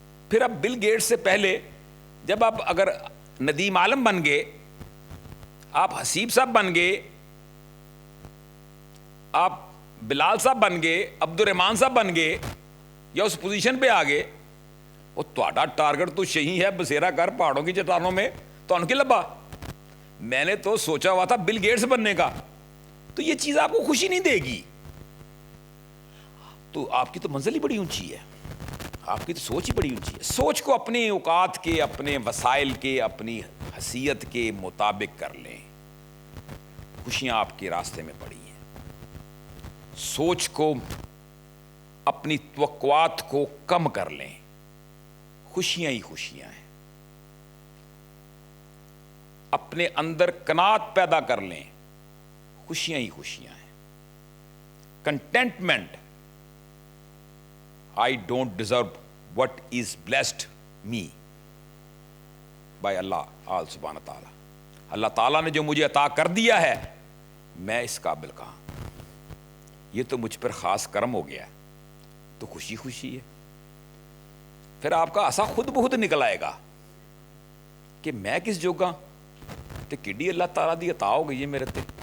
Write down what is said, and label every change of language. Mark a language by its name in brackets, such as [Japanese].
[Urdu] پھر اب Bill Gates سے پہلے جب آپ اگر ندیم عالم بن گئے, آپ حسیب صاحب بن گئے, آپ بلال صاحب بن گئے, عبد الرحمان صاحب بن گئے, یا اس پوزیشن پہ آ گئے, وہ تہاڈا ٹارگٹ تو صحیح ہے بسیرا کر پہاڑوں کی چٹانوں میں, تو ان کے لبا میں نے تو سوچا ہوا تھا بل گیٹس بننے کا. تو یہ چیز آپ کو خوشی نہیں دے گی. تو آپ کی تو منزل ہی بڑی اونچی ہے, آپ کی تو سوچ ہی بڑی اونچی ہے. سوچ کو اپنے اوقات کے, اپنے وسائل کے, اپنی حیثیت کے مطابق کر لیں. خوشیاں آپ کے راستے میں پڑی ہیں. سوچ کو, اپنی توقعات کو کم کر لیں. خوشیاں ہی خوشیاں ہیں. اپنے اندر قناعت پیدا کر لیں. خوشیاں ہی خوشیاں ہیں. [English] Contentment, I don't deserve what is blessed me by Allah all subhanahu wa ta'ala. [Urdu] اللہ تعالیٰ نے جو مجھے عطا کر دیا ہے, میں اس قابل کہاں, یہ تو مجھ پر خاص کرم ہو گیا ہے. تو خوشی خوشی ہے. پھر آپ کا ایسا خود بخود نکل آئے گا کہ میں کس جوگا, [Punjabi] تو کڈی اللہ تعالیٰ دی عطا ہو گئی ہے میرے تے.